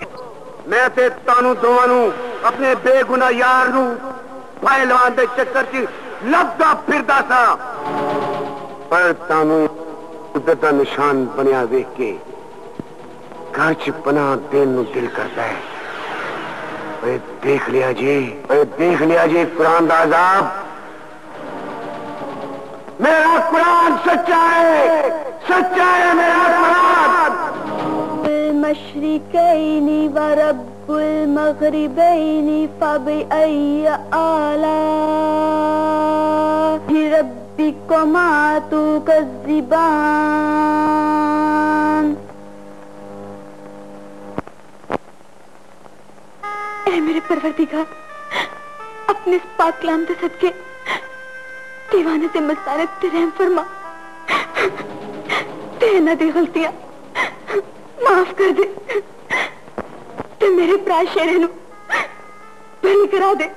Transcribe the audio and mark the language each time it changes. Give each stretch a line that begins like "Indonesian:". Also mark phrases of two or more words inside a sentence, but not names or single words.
Punjabi: میں تے تانوں دوواں نوں اپنے بےگناہ یار نوں پھاہے لوان دے چکر چ لبھدا پھردا سا، پر تانوں قدرت دا نشان بنیا ویکھ کے گھر چ پناہ دین نوں دل کرتا ہے. دیکھ لیا جی، دیکھ لیا جی قرآن دا عذاب. میرا قرآن سچا ہے، سچا ہے میرا قرآن.
Arabic: مشرقين و رب المغربين فبأي آلاء ربكما تكذبان.
Punjabi: اے میرے پروردگار، اپنے اس پاک کلام کے صدقے دیوانے سے مستانے تے رحم فرما، تے انہاں دی غلطیاں معاف کر دے، تے میرے بھرا شیرے نوں بھلی کرا دے.